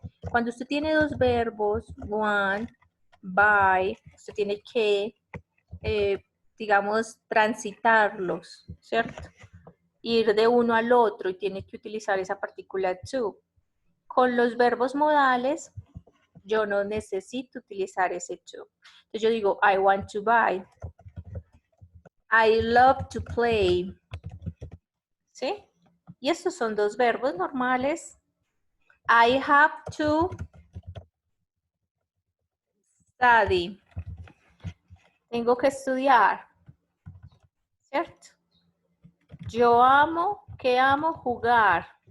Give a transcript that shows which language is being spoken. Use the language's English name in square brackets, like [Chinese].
[Spanish] Cuando usted tiene dos verbos, want, buy, usted tiene que, digamos, transitarlos, ¿cierto? Ir de uno al otro y tiene que utilizar esa partícula to. Con los verbos modales, yo no necesito utilizar ese to. Entonces yo digo, [English] I want to buy. I love to play. [Spanish] ¿Sí? Y estos son dos verbos normales. [English] I have to study. [Spanish] Tengo que estudiar. ¿Cierto? Yo amo, ¿qué amo? Jugar.